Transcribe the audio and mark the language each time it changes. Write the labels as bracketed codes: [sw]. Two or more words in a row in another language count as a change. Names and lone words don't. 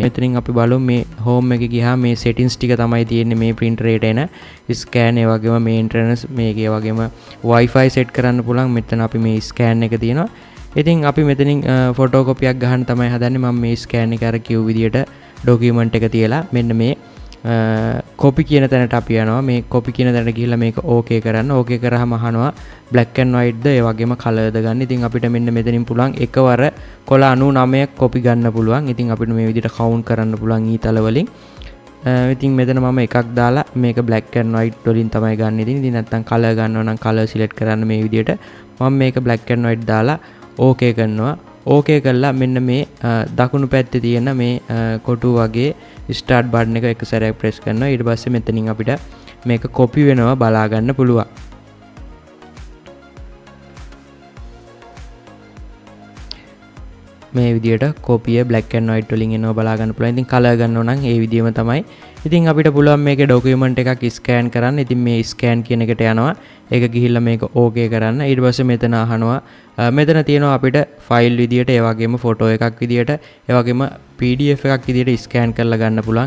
[si] මෙතනින් අපි බලමු මේ home එකේ ගියාම මේ settings ටික තමයි තියෙන්නේ මේ printerේට එන scan ඒ වගේම maintenance මේකේ වගේම wifi set කරන්න පුළුවන්. මෙතන අපි මේ scan එක තියෙනවා. ඉතින් අපි මෙතනින් photocopy එකක් ගන්න තමයි හදන්නේ. මම මේ scan එක අර කිව් විදියට document එක තියලා මෙන්න මේ කොපි කියන තැනට අපි යනවා. මේ කොපි කියන තැනට ගිහිල්ලා මේක ඕකේ කරන්න. ඕකේ කරාම අහනවා [en] black and white [si] ද ඒ වගේම color ද ගන්න. ඉතින් අපිට මෙන්න මෙතනින් පුළුවන් එකවර කොළ 99ක් කොපි ගන්න පුළුවන්. ඉතින් අපිට මේ විදිහට count කරන්න පුළුවන් ඊතල වලින්. ඉතින් මෙතන මම එකක් දාලා මේක [en] black and white [si] වලින් තමයි ගන්න. ඉතින් නැත්තම් color ගන්නවා නම් color select කරන්න මේ විදිහට. මම මේක [en] black and white [si] දාලා ඕකේ කරනවා. ඕකේ කරලා මෙන්න මේ දකුණු පැත්තේ තියෙන මේ කොටු වගේ ස්ටාර්ට් බටන් එක එක සැරයක් ප්‍රෙස් කරනවා. ඊට පස්සේ මෙතනින් අපිට මේක කොපි වෙනවා බලා ගන්න පුළුවන්. මේ විදියට කොපිය [en] black and white [si] වලින් එනවා බලා ගන්න පුළුවන්. ඉතින් color ගන්නව නම් ඒ විදියම තමයි. ඉතින් අපිට පුළුවන් මේකේ document එකක් scan කරන්න. ඉතින් මේ scan කියන එකට යනවා. ඒක ගිහිල්ලා මේක okay කරන්න. ඊට පස්සේ මෙතන අහනවා මෙතන තියෙනවා අපිට ෆයිල් විදියට ඒ වගේම ෆොටෝ එකක් විදියට ඒ වගේම PDF එකක් විදියට ස්කෑන් කරලා ගන්න පුළුවන්.